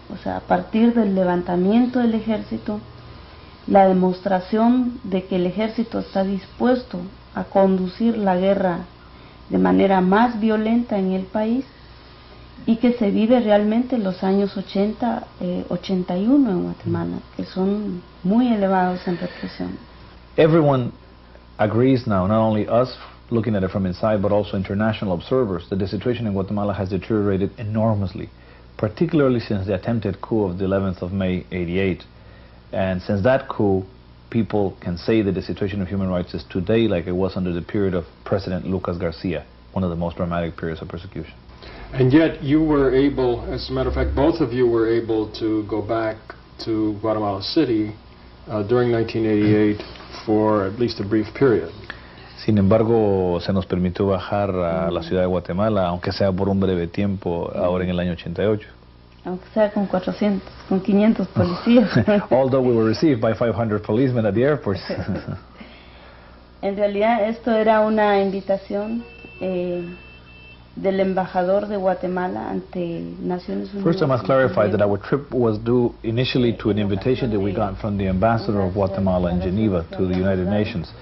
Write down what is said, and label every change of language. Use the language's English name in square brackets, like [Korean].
[Spanish] O sea, a partir del levantamiento del ejército, la demostración de que el ejército está dispuesto a conducir la guerra de manera más violenta en el país y que se vive realmente los años 80, 81 en Guatemala, que son muy elevados en represión. [English] Everyone agrees now, not only us looking at it from inside, but also international observers, that the situation in Guatemala has deteriorated enormously, particularly since the attempted coup of the 11th of May, '88. And since that coup, people can say that the situation of human rights is today like it was under the period of President Lucas Garcia, one of the most dramatic periods of persecution. And yet you were able, as a matter of fact, both of you were able to go back to Guatemala City during 1988 for at least a brief period. [Spanish] Sin embargo, se nos permitió bajar a la ciudad de Guatemala, aunque sea por un breve tiempo, ahora en el año 88. Aunque sea con 400, con 500 policías. [English] Although we were received by 500 policemen at the airports. [Spanish] En realidad esto era una invitación del embajador de Guatemala ante Naciones Unidas. [English] First, I must clarify that our trip was due initially to an invitation that we got from the ambassador of Guatemala in Geneva to the United Nations.